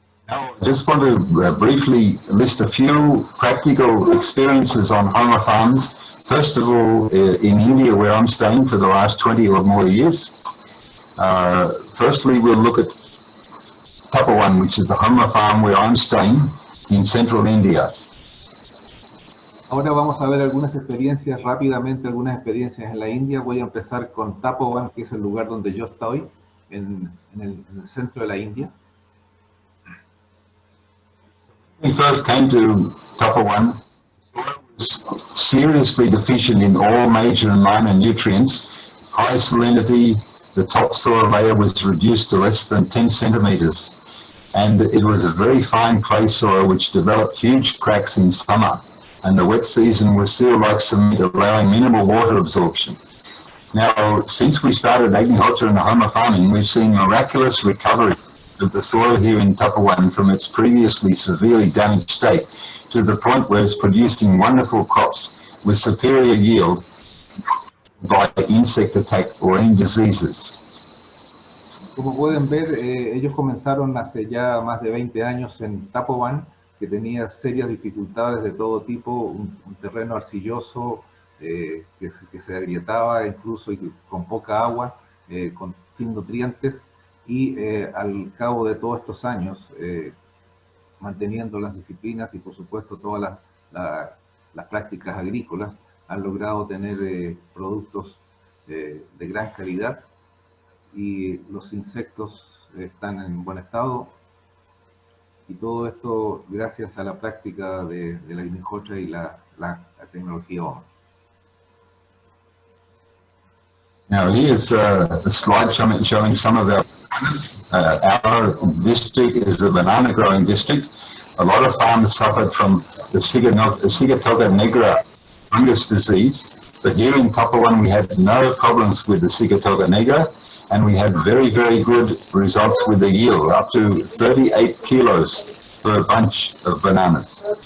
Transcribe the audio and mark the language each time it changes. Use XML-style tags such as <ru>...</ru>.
<en>Now, I just want to briefly list a few practical experiences on Homa farms. First of all, in India, where I'm staying for the last 20 or more years. Firstly, we'll look at Tapawan, which is the Homa farm where I'm staying in central India.</en> <es>Ahora vamos a ver algunas experiencias rápidamente, algunas experiencias en la India. Voy a empezar con Tapawan, que es el lugar donde yo estoy, en el centro de la India.</es> <en>When we first came to Tapawan, soil was seriously deficient in all major and minor nutrients. High salinity, the topsoil layer was reduced to less than 10 centimeters. And it was a very fine clay soil which developed huge cracks in summer. And the wet season was sealed like cement, allowing minimal water absorption. Now, since we started Agnihotra and Homa farming, we've seen miraculous recovery of the soil here in Tapawan from its previously severely damaged state to the point where it's producing wonderful crops with superior yield by insect attack or any diseases.</en> <es>Como pueden ver, ellos comenzaron hace ya más de 20 años en Tapawan, que tenía serias dificultades de todo tipo, un terreno arcilloso que se agrietaba incluso y con poca agua, sin nutrientes. Y al cabo de todos estos años, manteniendo las disciplinas y por supuesto todas las prácticas agrícolas, han logrado tener productos de gran calidad y los insectos están en buen estado. Y todo esto gracias a la práctica de la Agnihotra y la tecnología Homa.</es> <en>Now here's a slide showing some of our bananas. Our district is a banana growing district. A lot of farmers suffered from the Sigatoka negra fungus disease, but here in Tapawan we had no problems with the Sigatoka negra, and we had very, very good results with the yield, up to 38 kilos per bunch of bananas.</en>